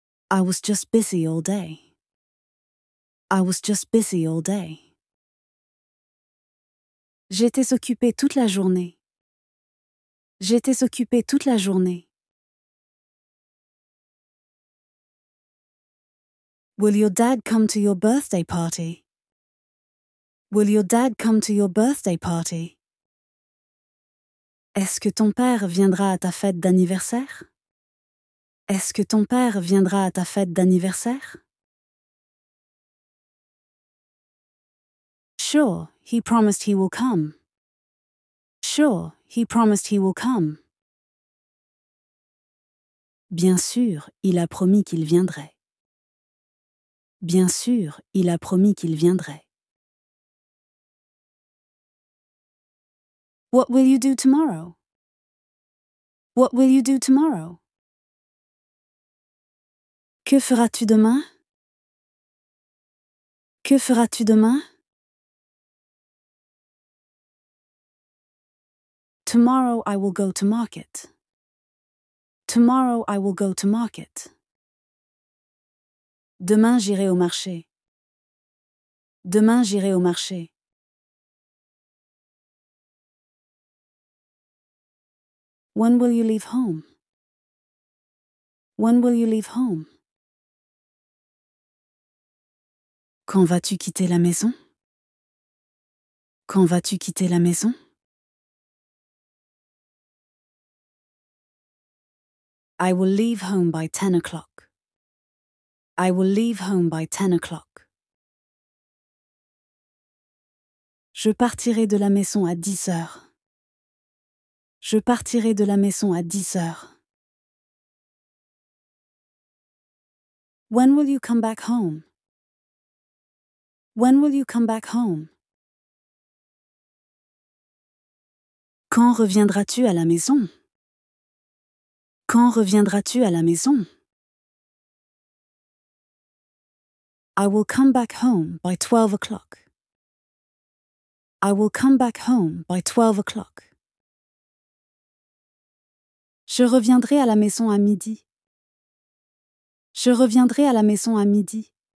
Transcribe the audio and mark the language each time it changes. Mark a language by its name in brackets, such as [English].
[English] I was just busy all day. I was just busy all day. [French] J'étais occupée toute la journée. J'étais occupée toute la journée. [English] Will your dad come to your birthday party? Will your dad come to your birthday party? [French] Est-ce que ton père viendra à ta fête d'anniversaire? Est-ce que ton père viendra à ta fête d'anniversaire? [English] Sure, he promised he will come. Sure, he promised he will come. [French] Bien sûr, il a promis qu'il viendrait. Bien sûr, il a promis qu'il viendrait. [English] What will you do tomorrow? What will you do tomorrow? [French] Que feras-tu demain? Que feras-tu demain? [English] Tomorrow I will go to market. Tomorrow I will go to market. [French] Demain j'irai au marché. Demain j'irai au marché. [English] When will you leave home? When will you leave home? [French] Quand vas-tu quitter la maison? Quand vas-tu quitter la maison? [English] I will leave home by 10 o'clock. I will leave home by 10 o'clock. [French] Je partirai de la maison à 10 heures. Je partirai de la maison à 10 heures. [English] When will you come back home? When will you come back home? [French] Quand reviendras-tu à la maison? Quand reviendras-tu à la maison? [English] I will come back home by 12 o'clock. I will come back home by 12 o'clock. [French] Je reviendrai à la maison à midi. Je reviendrai à la maison à midi.